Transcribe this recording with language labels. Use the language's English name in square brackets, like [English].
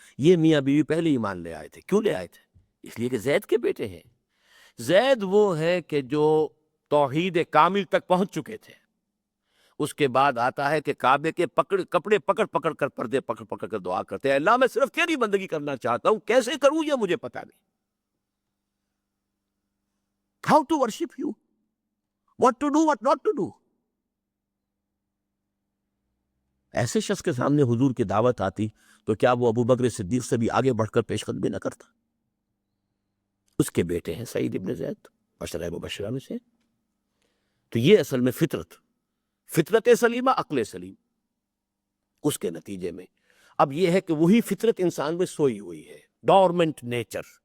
[Urdu] یہ میاں بیوی پہلے ایمان لے آئے تھے. کیوں لے آئے تھے؟ اس لیے کہ زید کے بیٹے ہیں. زید وہ ہے کہ جو توحید کامل تک پہنچ چکے تھے. اس کے بعد آتا ہے کہ کعبے کے کپڑے پکڑ پکڑ کر، پردے پکڑ پکڑ کر دعا کرتے ہیں، اللہ میں صرف تیری بندگی کرنا چاہتا ہوں، کیسے کروں یہ مجھے پتہ نہیں. [English] How to worship you, what to do, what not to do. [Urdu] ایسے شخص کے سامنے حضور کی دعوت آتی تو کیا وہ ابو بکر صدیق سے بھی آگے بڑھ کر پیش قدمی نہ کرتا؟ اس کے بیٹے ہیں سعید ابن زید، عشرہ مبشرہ میں سے. تو یہ اصل میں فطرت سلیمہ، عقل سلیم، اس کے نتیجے میں اب یہ ہے کہ وہی فطرت انسان میں سوئی ہوئی ہے، ڈورمنٹ نیچر.